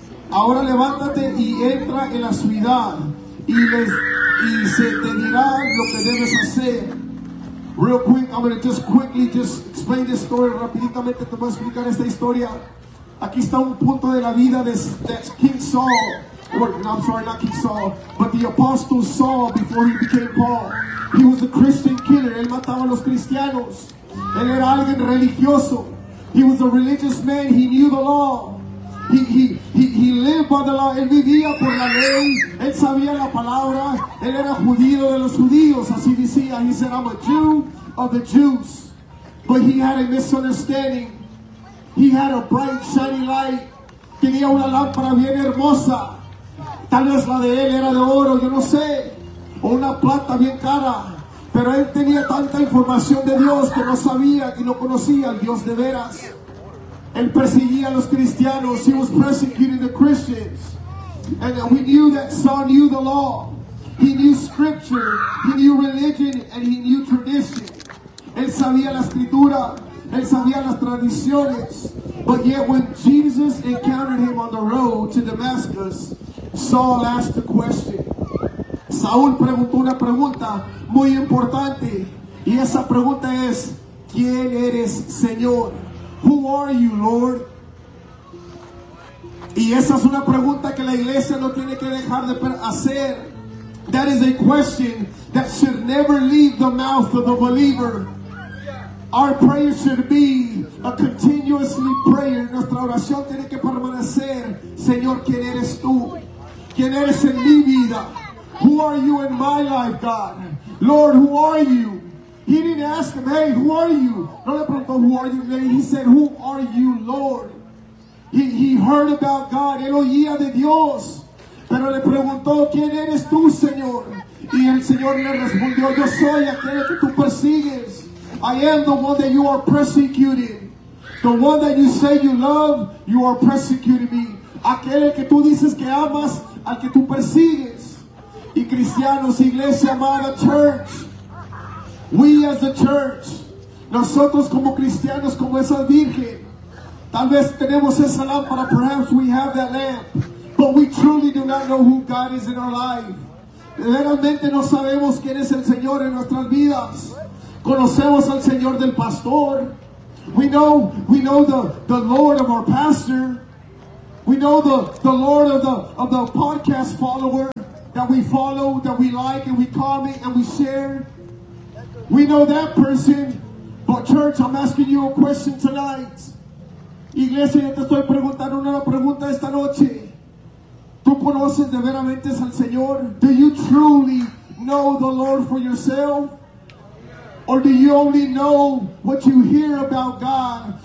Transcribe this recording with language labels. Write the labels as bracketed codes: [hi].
[es] Ahora levántate y entra en la ciudad y se te dirá lo que debes hacer. [en] Real quick, I'm going to just quickly just explain this story. [es] Rapiditamente te voy a explicar esta historia. Aquí está un punto de la vida de King Saul. [en] But the apostle Saul before he became Paul. He was a Christian killer. [es] Él mataba a los cristianos. Él era alguien religioso. [en] He was a religious man. He knew the law. He lived by the law. [es] Él vivía por la ley. Él sabía la palabra. Él era judío de los judíos. Así decía. [en] He said, I'm a Jew of the Jews. But he had a misunderstanding. He had a bright, shiny light. [es] Tenía una lámpara bien hermosa. Tal vez la de él era de oro, yo no sé. O una plata bien cara. Pero él tenía tanta información de Dios que no sabía y no conocía al Dios de veras. Él perseguía a los cristianos. [en] He was persecuting the Christians. And we knew that Saul knew the law. He knew scripture. He knew religion. And he knew tradition. [es] Él sabía la escritura. Él sabía las tradiciones. [en] But yet when Jesus encountered him on the road to Damascus, Saul asked a question. [es] Saúl preguntó una pregunta muy importante. Y esa pregunta es, ¿quién eres, Señor? [en] Who are you, Lord? [es] Y esa es una pregunta que la iglesia no tiene que dejar de hacer. [en] That is a question that should never leave the mouth of the believer. Our prayer should be a continuously prayer. [es] Nuestra oración tiene que permanecer. Señor, ¿quién eres tú? ¿Quién eres en mi vida? [en] Who are you in my life, God? Lord, who are you? He didn't ask him, hey, who are you? [es] No le preguntó, [en] who are you, man? He said, who are you, Lord? He heard about God. [es] Él oía de Dios. Pero le preguntó, ¿quién eres tú, Señor? Y el Señor le respondió, yo soy aquel que tú persigues. [en] I am the one that you are persecuting. The one that you say you love, you are persecuting me. [es] Aquel que tú dices que amas, al que tú persigues. Y cristianos, iglesia amada, [en] church. We as the church. [es] Nosotros como cristianos, como esa virgen. Tal vez tenemos esa lámpara, [en] perhaps we have that lamp. But we truly do not know who God is in our life. [es] Realmente no sabemos quién es el Señor en nuestras vidas. Conocemos al Señor del pastor. [en] We know the Lord of our pastor. We know the Lord of the podcast follower that we follow, that we like, and we comment and we share. We know that person. But church, I'm asking you a question tonight. [es] Iglesia, yo te estoy preguntando una pregunta esta noche. ¿Tú conoces de veramente al Señor? [en] Do you truly know the Lord for yourself? Or do you only know what you hear about God?